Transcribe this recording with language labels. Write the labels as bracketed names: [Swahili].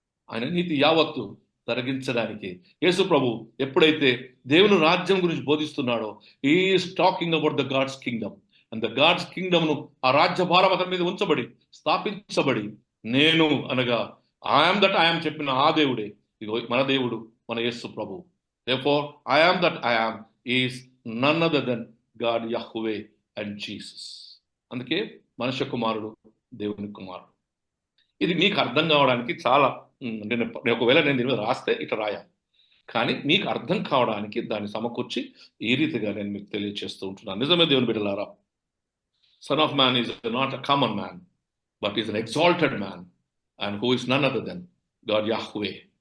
[Telugu] ఆయన నీతి యావత్తు తొలగించడానికి యేసు ప్రభు ఎప్పుడైతే దేవుని రాజ్యం గురించి బోధిస్తున్నాడో, [English] Is talking about the God's kingdom. And the God's kingdom [Telugu] ను, ఆ రాజ్యభారం అతని మీద ఉంచబడి స్థాపించబడి, నేను అనగా ఐఎమ్ దట్ ఐఎమ్ చెప్పిన ఆ దేవుడే ఇగో మన దేవుడు, మన యేసు ప్రభు. [English] Therefore, I am that I am is none other than God, Yahweh and Jesus. [Telugu] అందుకే మనుష్య కుమారుడు దేవుని కుమారుడు. ఇది మీకు అర్థం కావడానికి చాలా, నేను ఒకవేళ నేను దీని మీద రాస్తే ఇట్లా రాయాలి, కానీ మీకు అర్థం కావడానికి దాన్ని సమకూర్చి ఈ రీతిగా నేను మీకు తెలియజేస్తూ ఉంటున్నాను. నిజమే దేవుని బిడ్డలారా, [English] Son of man is not a common man, but is an exalted man, and who is none other than God Yahweh.